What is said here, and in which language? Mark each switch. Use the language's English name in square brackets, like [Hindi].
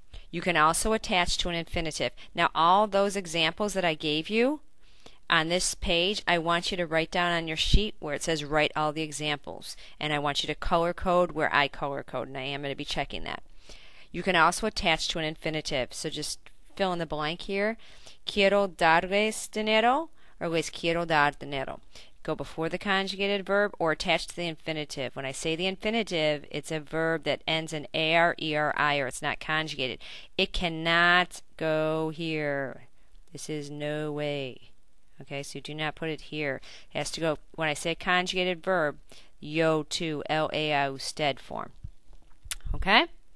[English] You can also attach to an infinitive. Now all those examples that I gave you on this page, I want you to write down on your sheet where it says write all the examples. And I want you to color code where I color code, and I am going to be checking that. You can also attach to an infinitive. So just fill in the blank here. [Spanish] Quiero darles dinero, [English] or [Spanish] les quiero dar dinero. [English] Go before the conjugated verb or attach to the infinitive. When I say the infinitive, it's a verb that ends in AR, ER, IR. It's not conjugated. It cannot go here. This is no way. Okay, so do not put it here. It has to go, when I say conjugated verb, yo to, LAI usted form. Okay?